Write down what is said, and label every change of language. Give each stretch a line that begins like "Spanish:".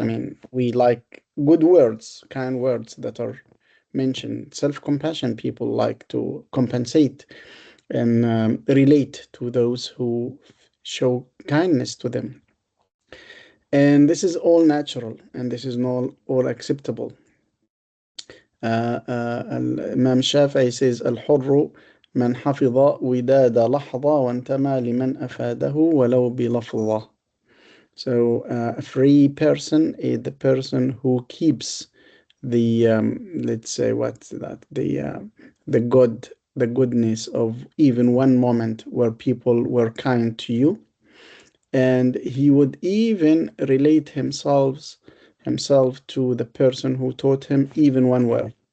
English: I mean, we like good words, kind words that are mentioned. Self-compassion, people like to compensate and relate to those who show kindness to them. And this is all natural, and this is not all acceptable. Imam Shafi'i says,
Arabic: الحر من حفظ وداد لحظة وانتمى لمن أفاده ولو بلفظة.
English: So a free person is the person who keeps the let's say what's that, the the goodness of even one moment where people were kind to you. And he would even relate himself to the person who taught him even one word.